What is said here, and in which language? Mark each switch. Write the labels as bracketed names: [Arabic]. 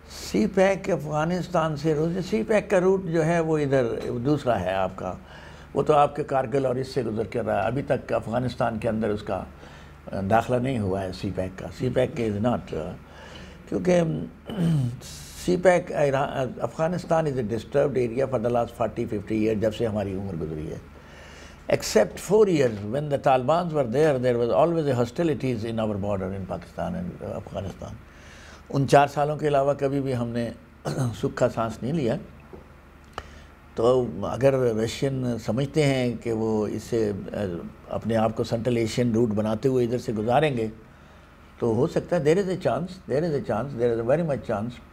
[Urdu] سی pack Afghanistan سے روس، سی pack کا روٹ جو ہے وہ ادھر دوسرا ہے آپ کا، وہ تو آپ کے کارگل اور اس سے گزر کر رہا ہے، ابھی تک افغانستان کے اندر اس کا داخلہ نہیں ہوا ہے سی پیک کا۔ سی پیک کے از ناٹ، کیونکہ [English] see Pak Afghanistan is a disturbed area for the last 40-50 year, [Urdu] جب سے ہماری عمر گزری ہے. [English] Except 4 years when the Taliban were there was always a hostilities in our border in Pakistan and Afghanistan. [Urdu] ان 4 سالوں کے علاوہ کبھی بھی ہم نے سکھ کا سانس نہیں لیا. تو اگر رشین سمجھتے ہیں کہ وہ اس سے اپنے آپ کو سینٹرل ایشین روٹ بناتے ہوئے ادھر سے گزاریں گے تو ہو سکتا ہے، [English] there is a chance, very much chance.